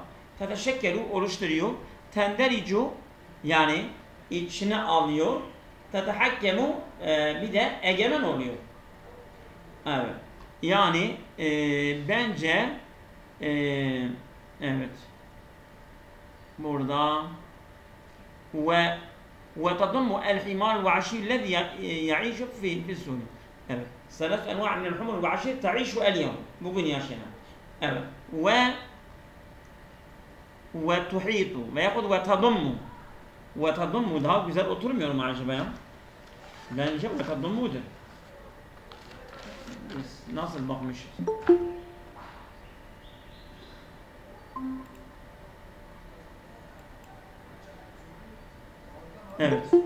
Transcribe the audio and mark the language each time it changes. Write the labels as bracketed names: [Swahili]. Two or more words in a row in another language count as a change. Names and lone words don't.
[Turkish] Teteşekkelu oluşturuyor. Tendericu yani içine alıyor. Tetehakkemu bir de egemen oluyor. Evet. Yani bence evet. [Arabic] Burada وتضم الحمار الوحشي الذي يعيش في السوري. Evet. ثلاث أنواع من الحمر الوحشية تعيش اليوم. [Turkish] Bugün yaşayan. Evet. [Arabic] وتحيط ويأخذ وتضم [Turkish] daha güzel oturmuyor mu acaba ya? Bence وتضم'udur. Biz nasıl bakmışız? Evet.